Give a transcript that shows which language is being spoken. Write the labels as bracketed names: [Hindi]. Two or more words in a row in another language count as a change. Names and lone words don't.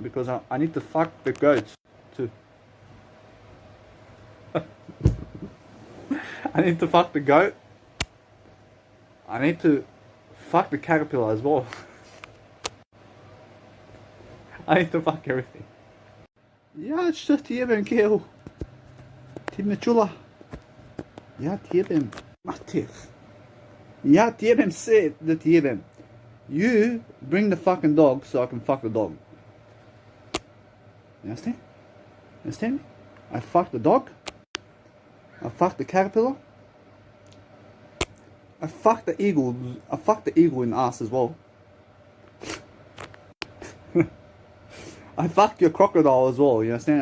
[English] Because I need to fuck the goats too. I need to fuck the goat. I need to fuck the caterpillar as well. I need to fuck everything. [Serbian] Ja što ti jebem kehu. Ti me čula. Ja ti jebem mater. Ja ti jebem sve da ti jebem. [English] You bring the fucking dog so I can fuck the dog. You understand? You understand me? I fuck the dog. I fuck the caterpillar. I fuck the eagle. I fuck the eagle in the ass as well. I fuck your crocodile as well, you understand?